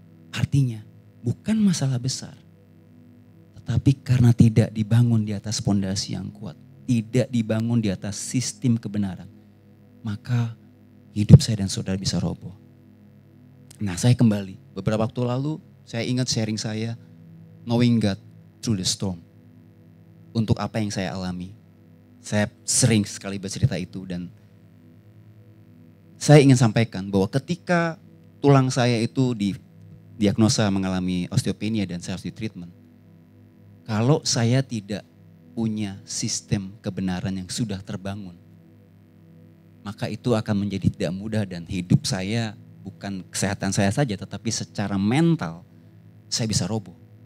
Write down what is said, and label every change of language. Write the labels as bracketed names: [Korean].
[Indonesian] Artinya bukan masalah besar. Tetapi karena tidak dibangun di atas pondasi yang kuat. Tidak dibangun di atas sistem kebenaran. Maka hidup saya dan saudara bisa roboh. Nah, saya kembali. Beberapa waktu lalu saya ingat sharing saya. [English] Knowing God through the storm. [Indonesian] Untuk apa yang saya alami. Saya sering sekali bercerita itu dan saya ingin sampaikan bahwa ketika tulang saya itu didiagnosa mengalami osteopenia dan saya harus ditreatment. Kalau saya tidak punya sistem kebenaran yang sudah terbangun, maka itu akan menjadi tidak mudah dan hidup saya, bukan kesehatan saya saja tetapi secara mental saya bisa roboh.